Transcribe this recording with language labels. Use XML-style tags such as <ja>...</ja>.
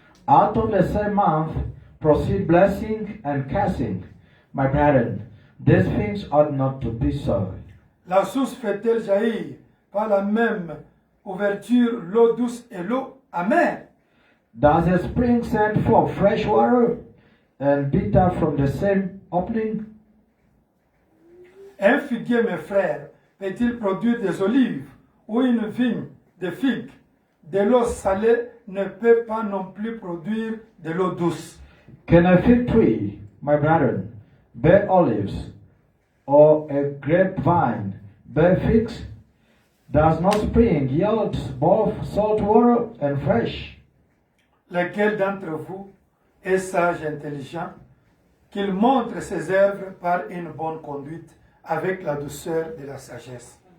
<en>Out of the same mouth proceed blessing and cursing. My brethren, these things ought not to be so.</en> <fr>La source fait-elle jaillir par la même ouverture l'eau douce et l'eau amère?</fr> <en>Does a spring send forth fresh water and bitter from the same opening?</en> <fr>Un figuier, mes frères, peut-il produire des olives ou une vigne de figues? De l'eau salée ne peut pas non plus produire de l'eau douce.</fr> <en>Can a fig tree, my brethren, bear olives, or a grapevine bear figs? Does not spring yield both salt water and fresh?</en> <fr>Lequel d'entre vous est sage et intelligent, qu'il montre ses œuvres par une bonne conduite avec la douceur de la sagesse.</fr>